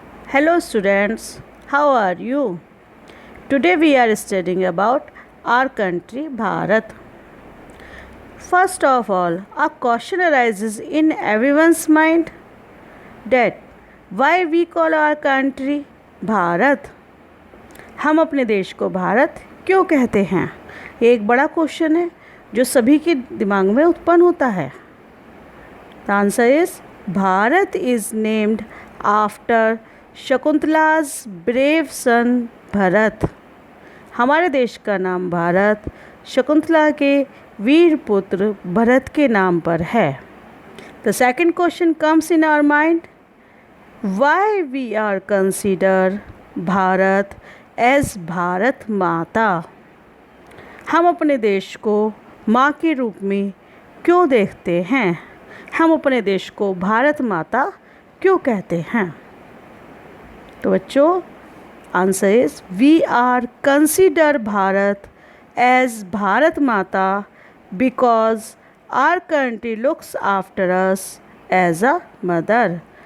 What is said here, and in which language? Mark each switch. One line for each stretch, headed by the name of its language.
English: Hello students, how are you? Today we are studying about our country Bharat. First of all, a question arises in everyone's mind that why we call our country Bharat.
Hindi: हम अपने देश को भारत क्यों कहते हैं? ये एक बड़ा क्वेश्चन है जो सभी के दिमाग में उत्पन्न होता है.
English: The answer is Bharat is named after Shakuntala's brave son Bharat.
Hindi: हमारे देश का नाम भारत शकुंतला के वीर पुत्र भरत के नाम पर है.
English: The second question comes in our mind. Why we are consider Bharat as Bharat Mata?
Hindi: हम अपने देश को माँ के रूप में क्यों देखते हैं? हम अपने देश को भारत माता क्यों कहते हैं? तो बच्चों,
English: Answer is we are consider Bharat as Bharat Mata because our country looks after us as a mother.